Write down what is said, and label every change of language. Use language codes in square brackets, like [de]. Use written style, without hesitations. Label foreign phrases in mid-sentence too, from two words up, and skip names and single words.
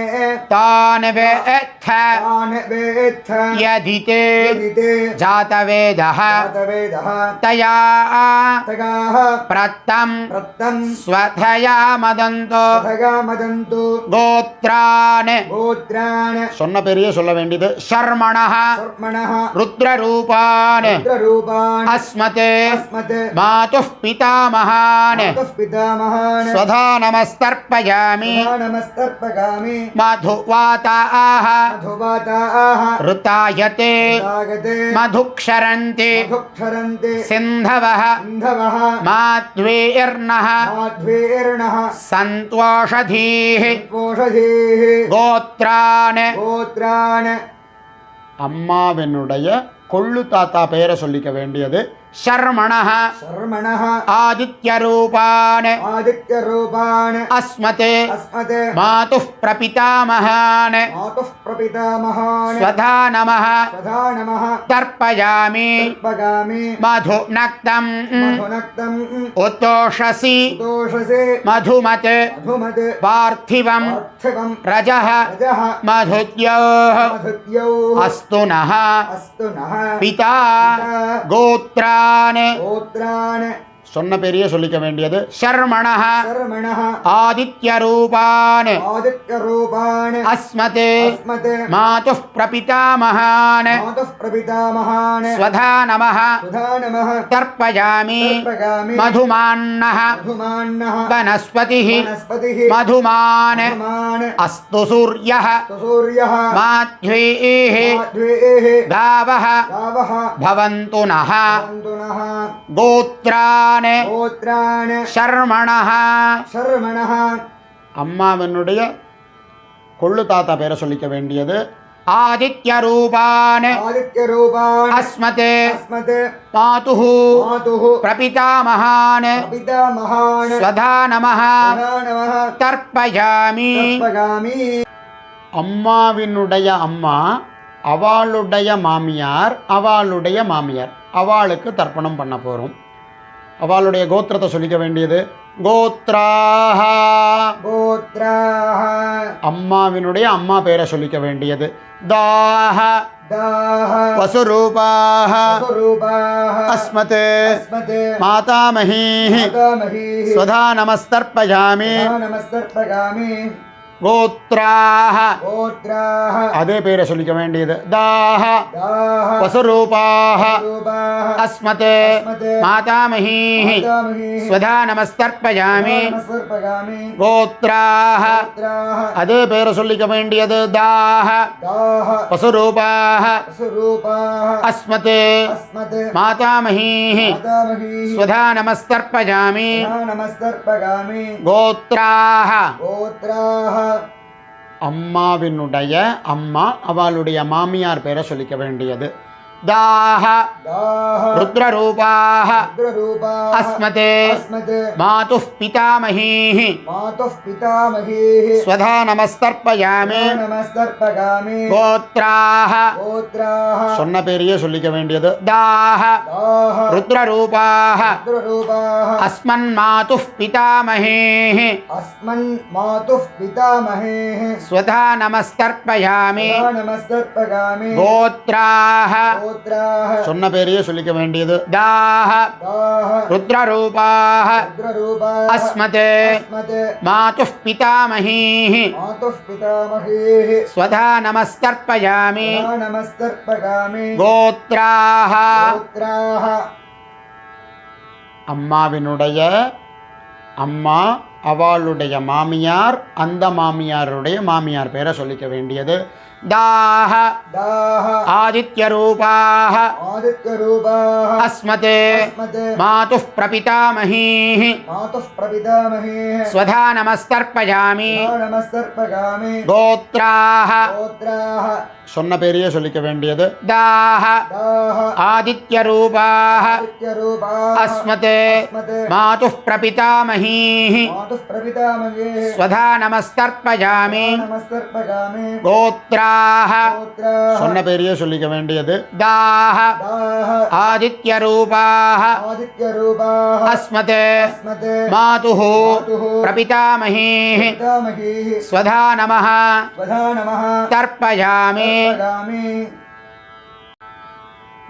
[sa] तान् वेत्थ तान् वेत्थ यदिते यदिते जातवेदः जातवेदः तया तगाः प्रत्तं प्रत्तं स्वधया मदन्तो तगा मदन्तु गोत्रान्. गोत्रान् [ta] சொன்ன பேரையே சொல்ல வேண்டியது. [sa] शर्मणः शर्मणः रुद्ररूपान् रुद्ररूपान् अस्मत् अस्मत् मातुः पितामहान् मातुः पितामहान् स्वधा नमस्तर्पयामि. तथा नमस्तर्पगामि मधुवाताः मधुवाताः ऋतायते रागते मधुक्षरन्ति मधुक्षरन्ति सिन्धवः सिन्धवः माध्वेर्नः माध्वेर्णः सन्त्वोषधीः पोषधीः गोत्रान् गोत्रान् [ta] அம்மாவினுடைய கொள்ளு தாத்தா பெயரை சொல்லிக்க வேண்டியது शर्मणः [sa] शर्मणः आदित्यरूपान् आदित्यरूपान् अस्मते अस्मते मातुः प्रपितामहान् मातुः प्रपितामहान् स्वधा नमः स्वधा नमः तर्पयामि तर्पयामि मधुनक्तम् मधुनक्तम् उत्तोषसि दोषसे मधुमत् मधुमत् पार्थिवम् पार्थिवम् रजः रजः मधुद्योः मधुद्यौः अस्तु नः अस्तु नः पिता पिता गोत्रान् गोत्रान् [ta] சொன்ன பெரிய சொல்லிக்க வேண்டியது शर्मणः [sa] शर्मणः आदित्यरूपान् आदित्यरूपान् अस्मते अस्मते मातुः प्रपितामहान् मातुः प्रपितामहान् स्वधा नमः सुधा नमः तर्पयामि तर्पयामि मधुमान्नः मधुमान्नः वनस्पतिः वनस्पतिः मधुमान् मधुमान् अस्तु सूर्यः सूर्यः माध्वीः माध्वेः गावः गावः भवन्तु नः भवन्तु नः गोत्रान् गोत्रान् शर्मणः शर्मणः [ta] அம்மாவினுடைய கொள்ளு தாத்தா பேரை சொல்லிக்க வேண்டியது आदित्यरूपान् [sa] आदित्यरूपान् अस्मते अस्मते मातुः मातुः प्रपितामहान् प्रपितामहान् स्वधा नमः स्वधा नमः तर्पयामि तर्पयामि [ta] அம்மாவினுடைய அம்மா அவளுடைய மாமியார் அவளுக்கு தர்ப்பணம் பண்ண போகிறோம். அவளுடைய கோத்திரத்தை சொல்லிக்க வேண்டியது கோத்ராஹ. [sa] गोत्राः [ta] அம்மாவினுடைய அம்மா பேரை சொல்லிக்க வேண்டியது தாஹ. [sa] दाः वसुरूपाः स्वरूपाः अस्मते अस्मते मातामहीः मातामहीः स्वधा नमस्तर्पयामि नमस्तर्पयामि गोत्राः. गोत्राः [ta] அதே பேரை சொல்லிக்க வேண்டியது தாஹ [sa] दाः वसुरूपाः स्वरूपाः अस्मते अस्मते मातामहीः मातामहीः स्वधा नमस्तर्पयामि नमस्तर्पयामि गोत्राः. गोत्राः [ta] அதே பேரை சொல்லிக்க வேண்டியது தாஹ [sa] दाः वसुरूपाः स्वरूपाः अस्मते अस्मते मातामहीः मातामहीः स्वधा नमस्तर्पयामि नमस्तर्पयामि गोत्राः. गोत्राः [ta] அம்மாவினுடைய அம்மா அவளுடைய மாமியார் பேரை சொல்லிக்க வேண்டியது दाह [sa] दाह रुद्ररूपाः रुद्ररूपाः अस्मते अस्मते मातुः पितामहीः मातुः पितामहीः स्वधा नमस्तर्पयामि नमस्तर्पयामि गोत्राः गोत्राः [ta] சொன்ன பேரையே சொல்லிக்க வேண்டியது दाह [sa] दाह रुद्ररूपाः रुद्ररूपाः अस्मन् मातुः पितामहेः अस्मन् मातुः पितामहेः स्वधा नमस्तर्पयामि नमस्तर्पयामि गोत्राः गोत्राः [ta] சொன்ன பேரையே சொல்லிக்க வேண்டியது दाह [sa] दाह रुद्ररूपाः रुद्ररूपाः अस्मते अस्मते मातुः पितामहीः मातुः पितामहेः स्वधा नमस्तर्पयामि नमस्तर्पयामि गोत्राः गोत्राः [ta] அம்மாவினுடைய அம்மா அவளுடைய மாமியார் அந்த மாமியாருடைய மாமியார் பேரை சொல்லிக்க வேண்டியது दाह [sa] दाह आदित्यरूपाः आदित्यरूपाः अस्मते अस्मते मातुः प्रपितामहीः मातुः प्रपितामहेः स्वधा नमस्तर्पयामि नमस्तर्पयामि गोत्राः गोत्राः [ta] சொன்ன பேரையே சொல்லிக்க வேண்டியது दाह [sa] दाह आदित्यरूपाः आदित्यरूपाः अस्मते अस्मते मातुः प्रपितामहीः मातुः प्रपितामहेः स्वधा नमस्तर्पयामि नमस्तर्पयामि गोत्राः गोत्राः [ta] சொன்ன பேரையே சொல்லிக்க வேண்டியது दाह [sa] दाह आदित्यरूपाः आदित्यरूपाः अस्मते अस्मते मातुः मातुः प्रपितामहीः पितामहेः स्वधा नमः स्वधा नमः तर्पयामि तर्पयामि